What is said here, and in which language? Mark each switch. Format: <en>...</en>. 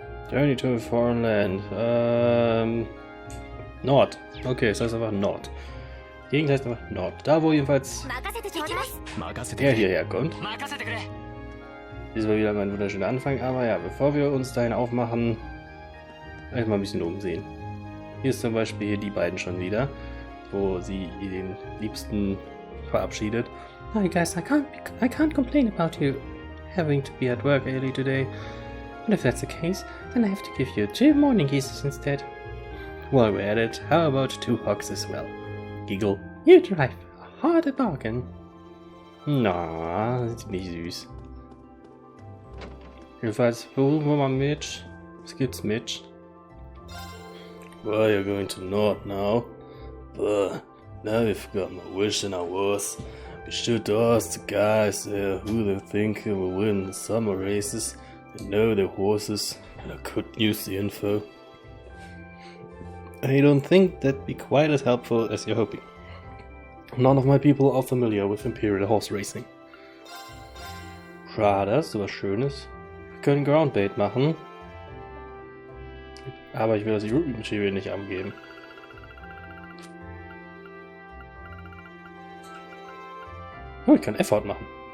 <en>Journey to a foreign land.</en> <de>Nord. Okay, das heißt einfach Nord. Gegend heißt einfach Nord. Da wo jedenfalls er hierher kommt. Diesmal wieder mein wunderschöner Anfang, aber ja, bevor wir uns dahin aufmachen, erstmal ein bisschen umsehen. Hier ist zum Beispiel hier die beiden schon wieder, wo sie den Liebsten verabschiedet.</de> <en>Hi guys, I can't complain about you having to be at work early today. And if that's the case, then I have to give you 2 morning kisses instead. While we're at it, how about 2 hugs as well? Giggle. You drive a hard bargain.</en> <de>Na, das ist nicht süß. Jedenfalls versuchen wir mal Mitch. Was gibt's, Mitch?</de> <en>Well, you're going to North now. But now I forgot my wish and I was. Be sure to ask the guys there who they think will win the summer races. They know their horses, and I couldn't use the info. I don't think that'd be quite as helpful as you're hoping. None of my people are familiar with Imperial Horse Racing.</en> <de>Schade, das ist was Schönes. Wir können Groundbait machen. Aber ich will das Routenschäbe nicht abgeben. Oh, ich kann Effort machen.</de>